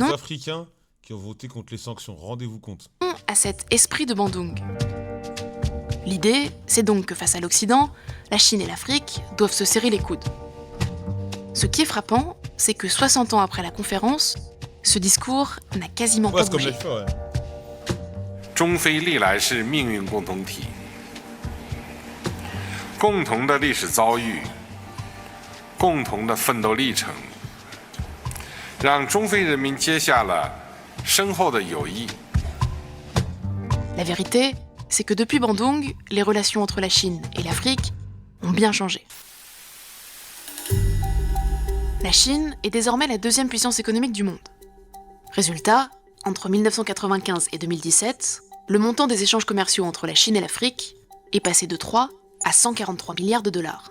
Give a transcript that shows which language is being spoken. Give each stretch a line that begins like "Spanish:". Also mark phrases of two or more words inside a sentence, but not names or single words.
French: Les Africains qui ont voté contre les sanctions, rendez-vous compte. À cet esprit de Bandung. L'idée, c'est donc que face à l'Occident, la Chine et l'Afrique doivent se serrer les coudes. Ce qui est frappant, c'est que 60 ans après la conférence, ce discours n'a quasiment pas bougé.
Chinese: 中非历来是命运共同体，共同的历史遭遇，共同的奋斗历程，让中非人民结下了深厚的友谊。
French: La vérité, c'est que depuis Bandung, les relations entre la Chine et l'Afrique ont bien changé. La Chine est désormais la deuxième puissance économique du monde. Résultat, entre 1995 et 2017, le montant des échanges commerciaux entre la Chine et l'Afrique est passé de 3 à 143 milliards de dollars.